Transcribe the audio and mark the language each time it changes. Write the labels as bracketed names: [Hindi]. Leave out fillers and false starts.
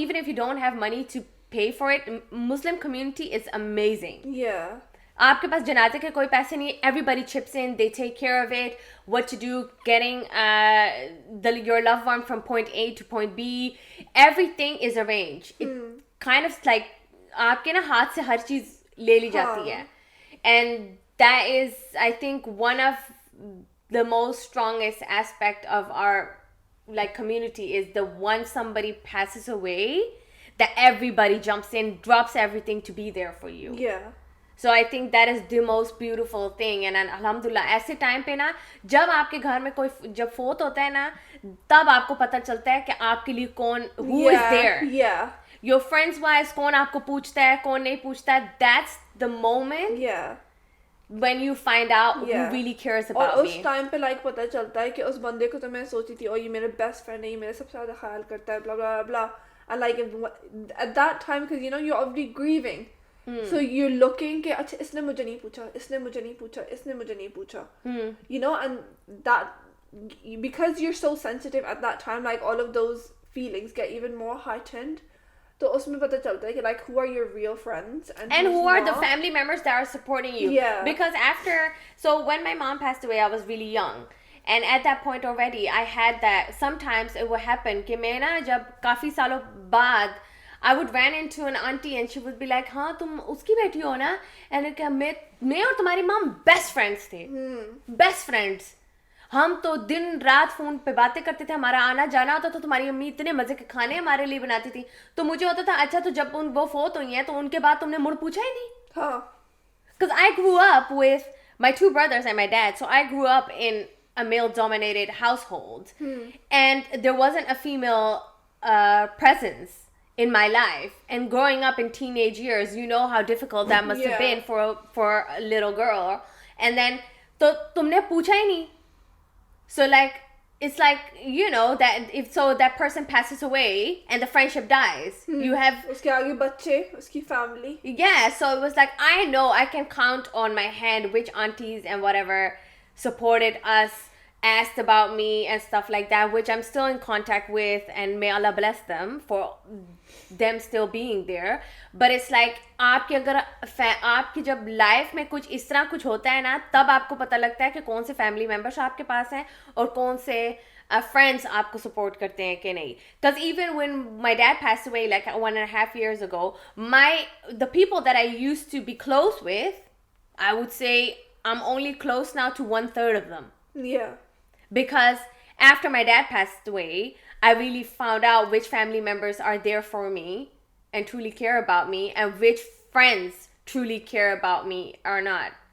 [English] Even if you don't have money to pay for it, Muslim community is amazing. Yeah. [Hindi] आपके पास जनाजे के कोई पैसे नहीं, [English] everybody chips in, they take care of it, what to do, getting your loved one from point A to point B, everything is arranged. It kind of like [Hindi] आपके ना हाथ से हर चीज ले ली जाती है. [English] And that is, I think, one of the most strongest aspect of our like community is the one somebody passes away, that everybody jumps in, drops everything to be there for you. Yeah. So I think that is the most beautiful thing. [Hindi] And alhamdulillah, ऐसे time पे ना जब आपके घर में कोई जब फोत होता है ना, तब आपको पता चलता है कि आपके लिए कौन, [English] who is there. Yeah. Your friends wise, [Hindi] कौन आपको पूछता है, कौन नहीं पूछता है. [English] That's the moment. Yeah. When you find out who really cares about [Hindi] और उस टाइम पे like पता चलता है कि उस बंदे को तो मैं सोचती थी, ये मेरा best friend है, ये मेरा सबसे ज़्यादा ख्याल करता है, blah blah blah. [English] And like at that time, because you know you're already grieving, so you're looking [Hindi] कि अच्छा इसने मुझे नहीं पूछा, इसने मुझे नहीं पूछा, इसने मुझे नहीं पूछा. [English] You know, and that because you're so sensitive at that time, like all of those feelings get even more heightened. [Hindi] तो उसमें पता चलता है कि [English] like who are your real friends and who are the family members that are supporting you. Yeah. Because so when my mom passed away, I was really young. And at that point already, I had that, sometimes it would happen [Hindi] कि मैं ना जब काफ़ी सालों बाद [English] I would run into an auntie and she would be like, [Hindi] हाँ तुम उसकी बेटी हो ना? And क्या मैं और तुम्हारी mom best friends थे. [English] Best friends. [Hindi] हम तो दिन रात फोन पे बातें करते थे, हमारा आना जाना होता तो तुम्हारी अम्मी इतने मजे के खाने हमारे लिए बनाती थी. तो मुझे होता था अच्छा तो जब वो फोत हुई हैं तो उनके बाद तुमने मुड़ पूछा ही नहीं. हाँ. [English] Because I grew up with my two brothers and my dad, so I grew up in a male-dominated household, and there wasn't a female presence in my life. And growing up in teenage years, you know how difficult that must have been for a little girl. And then [Hindi] तो तुमने पूछा ही नहीं. [English] So like it's like, you know, that if so that person passes away and the friendship dies, you have [Hindi] उसके आगे बच्चे, उसकी family. [English] Yeah, so it was like I know I can count on my hand which aunties and whatever supported us, asked about me and stuff like that, which I'm still in contact with, and may Allah bless them for them still being there. But it's like [Hindi] आपकी अगर आपकी जब life में कुछ इस तरह कुछ होता है ना, तब आपको पता लगता है कि कौन से फैमिली मेंबर्स आपके पास हैं और कौन से friends आपको support करते हैं कि नहीं. [English] Because even when my dad passed away like 1.5 years ago, the people that I used to be close with, I would say I'm only close now to 1/3 of them. Yeah. Because after my dad passed away, I really found out which family members are there for me and truly care about me, and which friends truly care about me or not.